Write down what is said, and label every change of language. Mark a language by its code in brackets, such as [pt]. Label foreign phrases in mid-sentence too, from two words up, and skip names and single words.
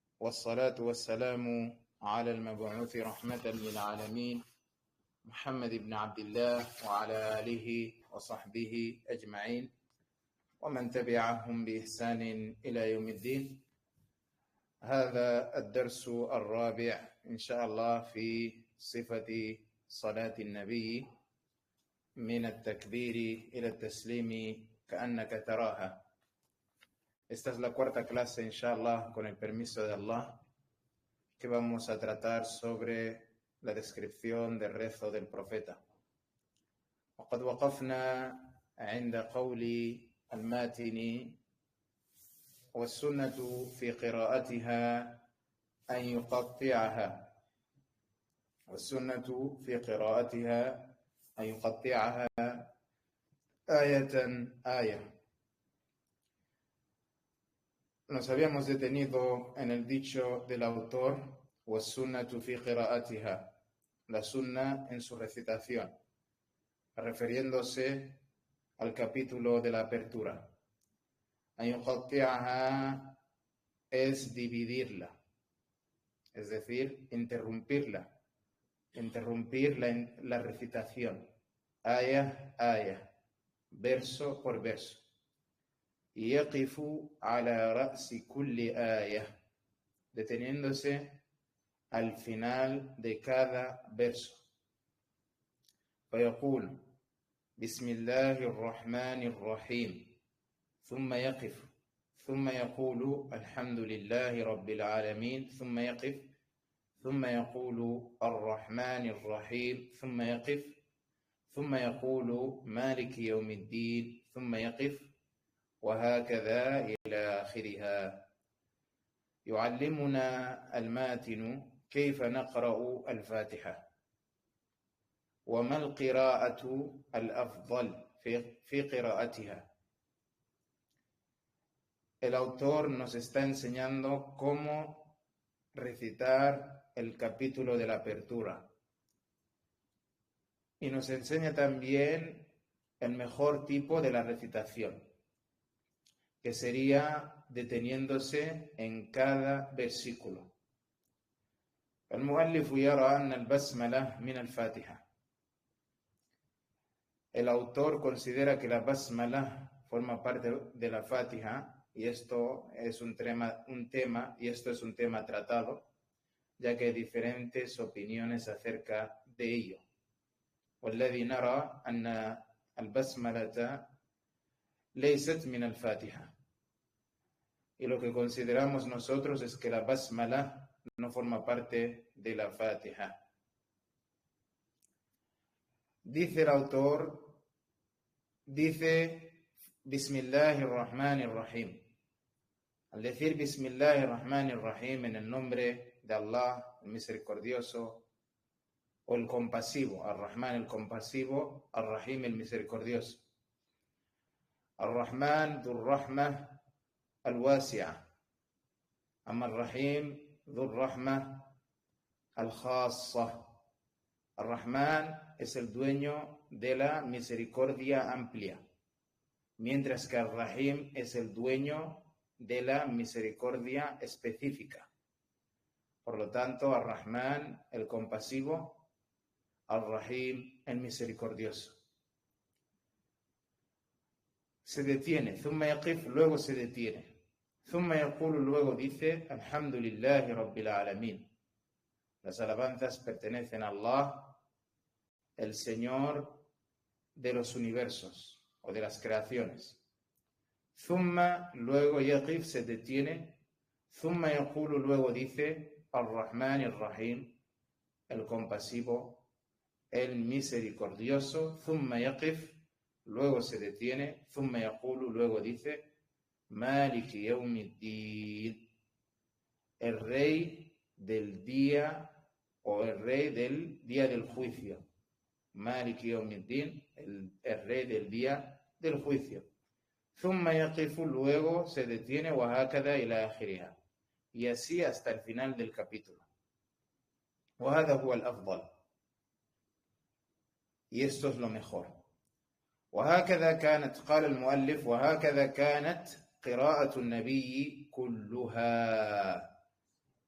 [ar] والصلاة والسلام على المبعوث رحمة للعالمين محمد بن عبد الله وعلى آله وصحبه أجمعين ومن تبعهم بإحسان إلى يوم الدين. هذا الدرس الرابع إن شاء الله في صفة صلاة النبي من التكبير إلى التسليم كأنك تراها. [es] Esta es la cuarta clase, inshallah, con el permiso de Allah, que vamos a tratar sobre la descripción del rezo del profeta. [ar] وقد وقفنا عند قول الماتن والسنة في قراءتها أن يقطعها والسنة في قراءتها أن يقطعها آية آية. [es] Nos habíamos detenido en el dicho del autor [ar] وَالسُّنَّةُ فِي قِرَاءَتِهَا, [es] la sunna en su recitación, refiriéndose al capítulo de la apertura. [ar] أَن يُقَطِّعَهَا [es] es dividirla, es decir, interrumpir la recitación, [ar] آية آية, [es] verso por verso. [ar] يقف على رأس كل آية, [es] deteniéndose al final de cada verso. [ar] فيقول بسم الله الرحمن الرحيم ثم يقف ثم يقول الحمد لله رب العالمين ثم يقف ثم يقول الرحمن الرحيم ثم يقف ثم يقول مالك يوم الدين ثم يقف وهكذا إلى آخرها. يعلمنا الماتن كيف نقرأ الفاتحة وما القراءة الأفضل في قراءتها. [es] El autor nos está enseñando cómo recitar el capítulo de la apertura y nos enseña también el mejor tipo de la recitación, que sería deteniéndose en cada versículo. [ar] المؤلف يرى أن البسملة من الفاتحة. [es] El autor considera que la basmala forma parte de la Fatiha, y esto es un tema tratado, ya que hay diferentes opiniones acerca de ello. [ar] والذي نرى أن البسملة ليست من الفاتحة. [es] Y lo que consideramos nosotros es que la basmala no forma parte de la Fatiha. Dice el autor, Bismillahirrahmanirrahim. Al decir Bismillahirrahmanirrahim en el nombre de Allah, el misericordioso, o el compasivo, Ar-Rahman el compasivo, Ar-Rahim el misericordioso. [ar] Ar-Rahman ذو الرحمة الواسعة أما الرحيم ذو الرحمة الخاصة. [es] Ar-Rahman es el dueño de la misericordia amplia, mientras que Ar-Rahim es el dueño de la misericordia específica. Por lo tanto, Ar-Rahman el compasivo, Ar-Rahim el misericordioso. Se detiene, [ar] ثم يقف, [es] luego se detiene. [ar] ثم يقول, [es] luego dice, [ar] الحمد لله رب العالمين. [es] Las alabanzas pertenecen a Allah, el Señor de los universos o de las creaciones. ثم, luego يقف, se detiene. [ar] ثم يقول, [es] luego dice, [ar] الرحمن الرحيم, [es] el compasivo, el misericordioso. [ar] ثم يقف, [es] luego se detiene. [ar] ثم يقول, [es] luego dice, [ar] مالك يوم الدين, [es] el rey del día o el rey del día del juicio. [ar] مالك يوم الدين, [es] el rey del día del juicio. [ar] ثم يقف, [es] luego se detiene. [ar] وهكذا إلى آخرها, [es] y así hasta el final del capítulo. [ar] وهذا هو الأفضل, [es] y esto es lo mejor. [ar] وهكذا كانت, قال المؤلف, وهكذا كانت قراءة النبي كلها.